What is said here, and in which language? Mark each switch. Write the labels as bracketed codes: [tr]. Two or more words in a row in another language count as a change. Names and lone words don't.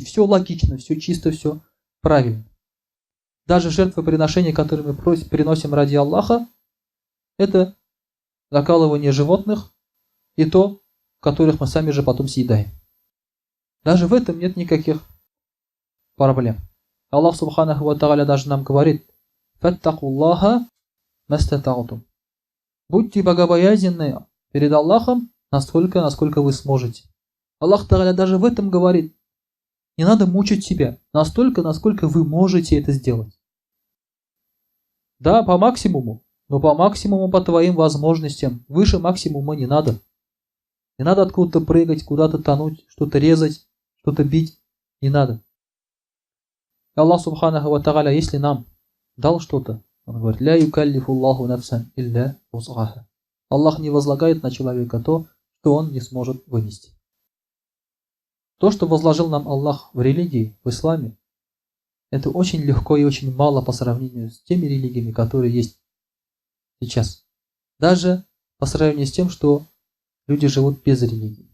[ru] Все логично, все чисто, все правильно. Даже жертвоприношения, которые мы приносим ради Аллаха, это закалывание животных и то, которых мы сами же потом съедаем. Даже в этом нет никаких проблем. Аллах [ar] سبحانه وتعالى [ru] даже нам говорит: [ar] «فاتقوا الله ما استطعتم». [ru] Будьте богобоязненны перед Аллахом настолько, насколько вы сможете. Аллах Тааля даже в этом говорит: не надо мучить себя настолько, насколько вы можете это сделать. Да, по максимуму, но по максимуму по твоим возможностям. Выше максимума не надо. Не надо откуда-то прыгать, куда-то тонуть, что-то резать, что-то бить. Не надо. Аллах [ar] سبحانه وتعالى, [ru] если нам дал что-то, Он говорит: [ar] «لا يكلف الله نفسا إلا وسعها». [ru] Аллах не возлагает на человека то, что он не сможет вынести. То, что возложил нам Аллах в религии, в исламе, это очень легко и очень мало по сравнению с теми религиями, которые есть сейчас. Даже по сравнению с тем, что люди живут без религии.